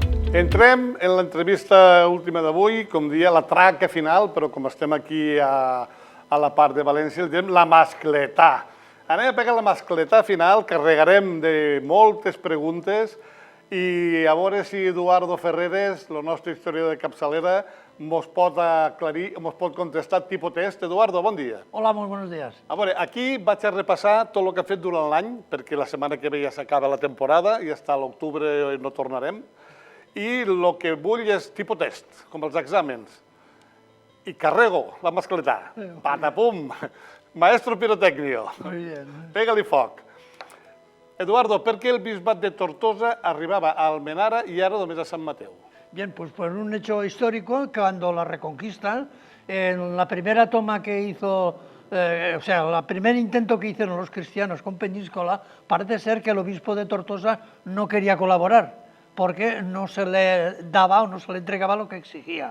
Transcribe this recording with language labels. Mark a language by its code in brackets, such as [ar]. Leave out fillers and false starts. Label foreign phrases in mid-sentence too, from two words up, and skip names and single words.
[ca] Entrem en l'entrevista última d'avui, com dia la traca final, però com estem aquí a la part de València, el diem la mascletà. Anem a pegar la mascletà final, carregarem de moltes preguntes i a veure si Eduardo Ferreres, el nostre historiador de capçalera, mos pot aclarir, mos pot contestar tipus test. Eduardo, bon dia. [es] Hola, muy buenos días. [ca] A veure, aquí vaig a repassar tot el que ha fet durant l'any, perquè la setmana que ve ja s'acaba la temporada i fins a l'octubre no tornarem. I el que vull és tipus test, com els exàmens. I carrego la mascletà. Patapum! [es] Maestro pirotecnio. Muy bien. [ca] Pega-li foc. Eduardo, per què el bisbat de Tortosa arribava a Almenara i ara només a Sant Mateu? [es] Bien, pues por un hecho histórico, cuando la Reconquista, en la primera toma que hizo, el primer intento que hicieron los cristianos con Peñíscola, parece ser que el obispo de Tortosa no quería colaborar, porque no se le daba o no se le entregaba lo que exigía.